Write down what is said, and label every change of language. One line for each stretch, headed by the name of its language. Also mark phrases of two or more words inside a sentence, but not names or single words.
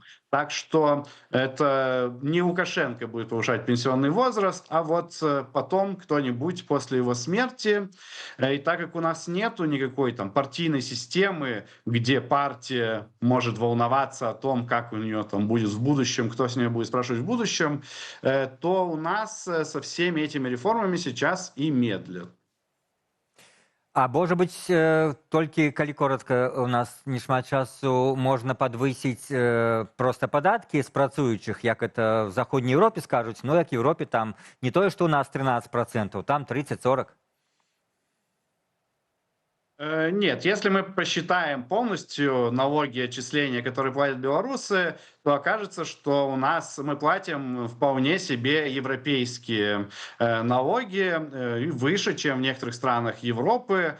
Russian: Так что это не Лукашенко будет повышать пенсионный возраст, а вот потом кто-нибудь после его смерти. И так как у нас нету никакой там партийной системы, где партия может волноваться о том, как у нее там будет в будущем, кто с ней будет спрашивать в будущем, то у нас со всеми этими реформами сейчас и медлят.
Belarusian: А можа быць, толькі, калі коротка, у нас не шмат часу, можна падвысіць проста падаткі з працуючых, як это в Заходняй Еўропе скажуць, но як в Еўропе там не тое, што у нас 13%, там 30-40%.
Russian: Нет, если мы посчитаем полностью налоги и отчисления, которые платят белорусы, то окажется, что у нас мы платим вполне себе европейские налоги, и выше, чем в некоторых странах Европы.